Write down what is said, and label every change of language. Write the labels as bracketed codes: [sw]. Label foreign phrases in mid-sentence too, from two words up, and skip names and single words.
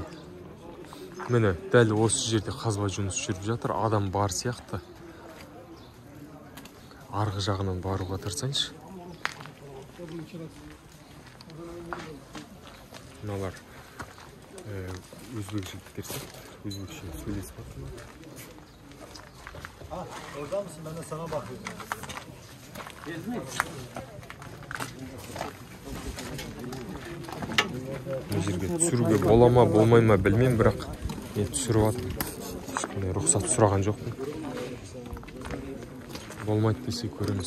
[kk] Міне, дәл осы жерде қазба жұмысы жүріп жатыр. Адам бар сияқты. Арғы жағынан баруға тырысайыншы. Мыналар өзбек жігіттер сияқты. Өзбекше сөйлесіп жатыр. [tr] Orada mısın? Ben de sana bakıyorum. [kk] Бұл жерге түсіруге бола ма, болмай ма білмеймін, бірақ мен түсіріп жатырмын. Ешкімнен рұқсат сұраған жоқпын. Болмайды десе көреміз.